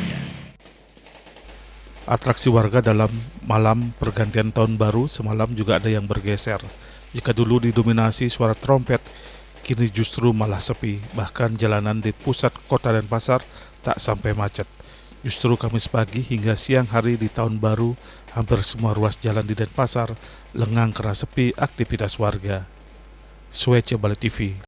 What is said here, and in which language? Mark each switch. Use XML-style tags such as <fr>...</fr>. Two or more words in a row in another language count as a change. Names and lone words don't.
<id>Atraksi warga dalam malam pergantian tahun baru semalam juga ada yang bergeser. Jika dulu didominasi suara trompet, kini justru malah sepi. Bahkan jalanan di pusat kota Denpasar tak sampai macet. Justru Kamis pagi hingga siang hari di tahun baru, hampir semua ruas jalan di Denpasar lengang karena sepi aktivitas warga. Swece Bali TV.</id>